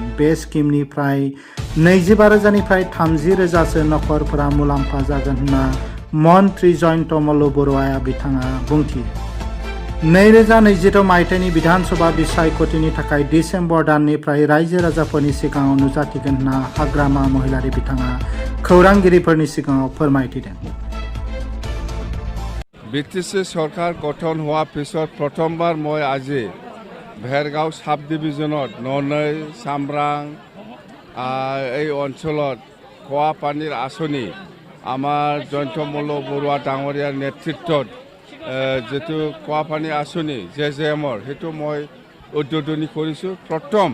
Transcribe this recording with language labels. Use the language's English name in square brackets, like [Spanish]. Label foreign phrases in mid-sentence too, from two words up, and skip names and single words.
[Bodo] बे स्किमनिफ्राय 25,000निफ्राय 30,000सो नखरफोरा मुलाम्फा जागोन होनना मन्त्रि जयन्त मल्ल बरुवाया बिथाङा बुंथियो। 2026 मायथाइनि बिधानसभा बिसायख'थिनि थाखाय डिसेम्बर दाननिफ्राय रायजो राजाफोरनि सिगाङाव नुजाथिगोन होनना हाग्रामा महिलारि बिथाङा खौरांगिरिफोरनि सिगाङाव फोरमायथिदों। [Assamese] বিটিসি সরকার গঠন হোৱাৰ পিছত প্ৰথমবাৰ মই আজি ভেৰগাঁও সাব ডিভিজনত ননৈ চামৰাং এই অঞ্চলত খোৱা পানীৰ আঁচনি আমাৰ জয়ন্ত মল্ল বৰুৱা ডাঙৰীয়াৰ নেতৃত্বত যেটো খোৱা পানী আঁচনি জেজেএমৰ সেইটো মই উদ্বোধনী কৰিছোঁ প্ৰথম।